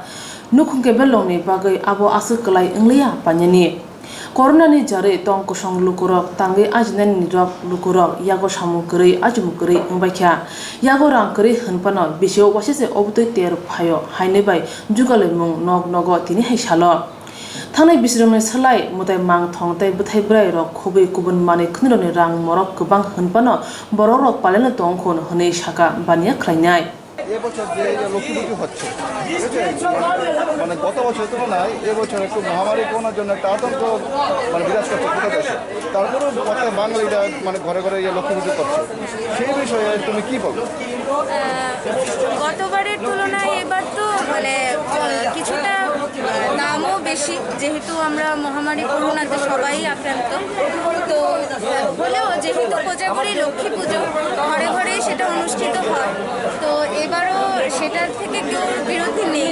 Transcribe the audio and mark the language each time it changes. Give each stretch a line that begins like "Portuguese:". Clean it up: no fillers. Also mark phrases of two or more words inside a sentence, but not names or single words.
Kok Borok: Nukhung kebelrogni bagwi abo aswk wnglia painani Corona ni jare tong kusong lukurok tangi ajnen ni rok lukurok yago samung kwrwi ajimung kwrwi wngkha yago rang kwrwi hunpano bisio wasise obutui ter phayo hainai bai jugalai mung nogo tini hai salo Thangnai bisirogni swlai mutai mangthong tei bwthai bwrairok khubui kubun manui khwnirokni rang morok kwbang hunpano borokrok palena tongkhun hwnwi saka baniya khlainai
Bangla: এবছর যে লক্ষ্মী পুজো হচ্ছে মানে গত বছরের তুলনায় এবছর একটু মহামারী করোনার জন্য একটা আতঙ্ক মানে বিরাজ করছে গোটা দেশে তারপরেও প্রত্যেক বাঙালিরা মানে ঘরে ঘরে লক্ষ্মী পুজো করছে সেই বিষয়ে তুমি কি বলবো গতবারের তুলনায় এবার তো মানে কিছুটা দামও বেশি যেহেতু আমরা মহামারী করোনাতে সবাই আক্রান্ত তো হলেও যেহেতু কোজাগরি লক্ষ্মী পুজো ঘরে ঘরেই সেটা অনুষ্ঠিত হয় তো এবারও সেটার থেকে কেউ বিরতি নেই